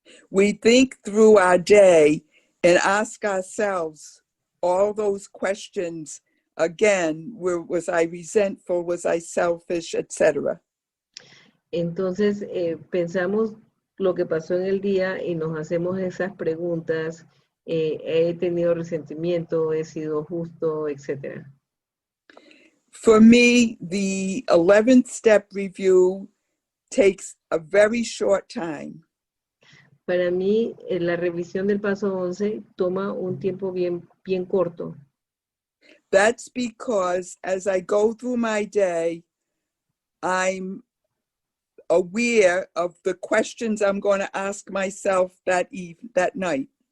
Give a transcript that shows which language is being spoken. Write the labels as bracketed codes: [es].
[en] We think through our day and ask ourselves all those questions again. Was I resentful? Was I selfish? Etc. [es] Entonces pensamos lo que pasó en el día y nos hacemos esas preguntas. He tenido resentimiento, he sido justo, etc. [en] For me, the 11th step review takes a very short time. [es] Para mí, la revisión del paso 11 toma un tiempo bien corto. [en] That's because as I go through my day, I'm aware of the questions I'm going to ask myself that night.